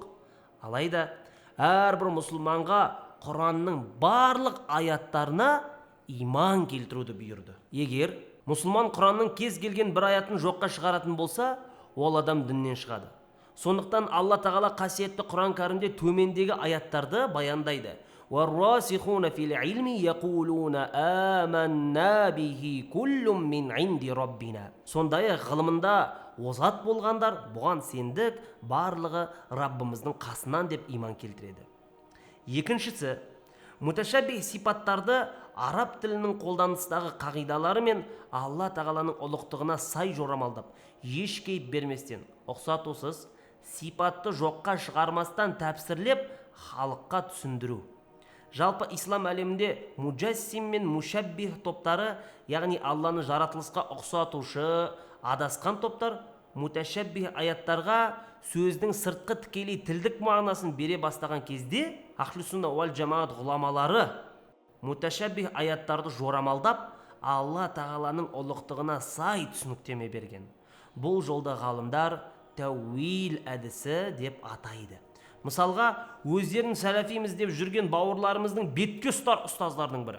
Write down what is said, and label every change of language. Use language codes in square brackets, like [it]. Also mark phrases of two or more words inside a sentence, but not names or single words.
[kk] Алайда әрбір мұсылманға Құранның барлық аяттарына иман келтіруді бұйырды. Егер мұсылман Құранның кез келген бір аятын жоққа шығаратын болса, ол адам діннен шығады. Сондықтан Алла тағала қасиетті Құран кәрімде төмендегі аяттарды баяндайды. [ar] وَالرَّاسِخُونَ فِي الْعِلْمِ يَقُولُونَ آمَنَّا بِهِ كُلٌّ مِّنْ عِنْدِ رَبِّنَا. [kk] Сондай ғылымында озат болғандар бұған сендік барлығы Раббымыздың қасынан деп иман келтіреді. Екіншісі, муташабих сипаттарды араб тілінің қолданыстағы қағидалары мен Алла тағаланың ұлықтығына сай жорамалдап, еш кейіп берместен, ұқсатусыз, сипатты жоққа шығармастан тәпсірлеп, халыққа түсіндіру. Жалпы ислам әлемінде муджассим мен мушаббих топтары, яғни Алланы жаратылысқа ұқсатушы, адасқан топтар, муташаббих аяттарға сөздің сыртқы тікелей тілдік мағынасын бере бастаған кезде, ахли сунна уал жамағат ғұламалары муташаббих аяттарды жорамалдап, Алла тағаланың ұлықтығына сай түсініктеме берген. Бұл жолда ғалымдар тәуил әдісі деп атайды. Мысалға, өздерін сәләфиміз деп жүрген бауырларымыздың бетке ұстар ұстаздардың бірі.